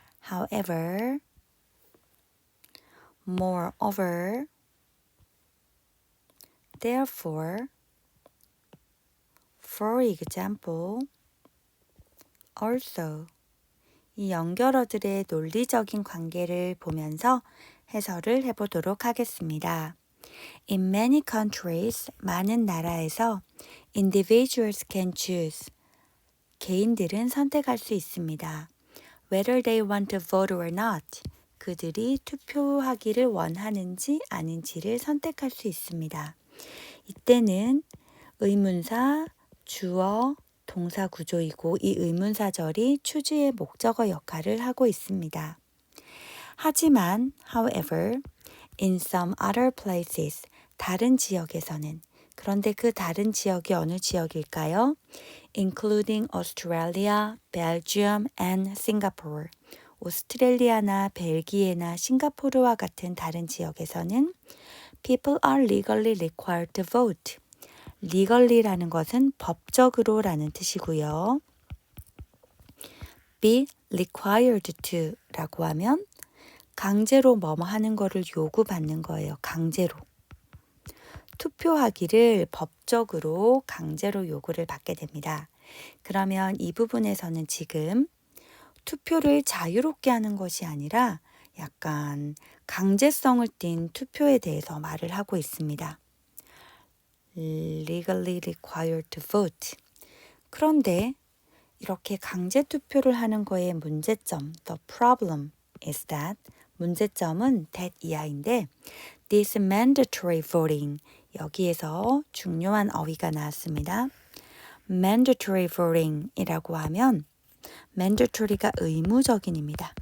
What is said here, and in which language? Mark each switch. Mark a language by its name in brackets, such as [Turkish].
[English] However, moreover, therefore, for example, also [Korean] 이 연결어들의 논리적인 관계를 보면서 해설을 해보도록 하겠습니다. [English] In many countries, [Korean] 많은 나라에서 [English] individuals can choose. [Korean] 개인들은 선택할 수 있습니다. [English] Whether they want to vote or not. [Korean] 그들이 투표하기를 원하는지 아닌지를 선택할 수 있습니다. 이때는 의문사, 주어, 동사 구조이고 이 의문사절이 추주의 목적어 역할을 하고 있습니다. 하지만, [English] however, in some other places, [Korean] 다른 지역에서는, 그런데 그 다른 지역이 어느 지역일까요? [English] Including Australia, Belgium, and Singapore. [Korean] 오스트레일리아나 벨기에나 싱가포르와 같은 다른 지역에서는 [English] people are legally required to vote. [Korean] legally.라는 것은 법적으로라는 뜻이고요. [English] be required to [Korean] 라고 하면 강제로 뭐뭐 하는 거를 요구받는 거예요. 강제로. 투표하기를 법적으로 강제로 요구를 받게 됩니다. 그러면 이 부분에서는 지금 투표를 자유롭게 하는 것이 아니라 약간 강제성을 띤 투표에 대해서 말을 하고 있습니다. [English] legally required to vote. [Korean] 그런데 이렇게 강제 투표를 하는 거의 문제점, [English] the problem is that [Korean] 문제점은 that 이하인데 [English] this mandatory voting [Korean] 여기에서 중요한 어휘가 나왔습니다. mandatory voting이라고 하면 mandatory가 의무적인입니다.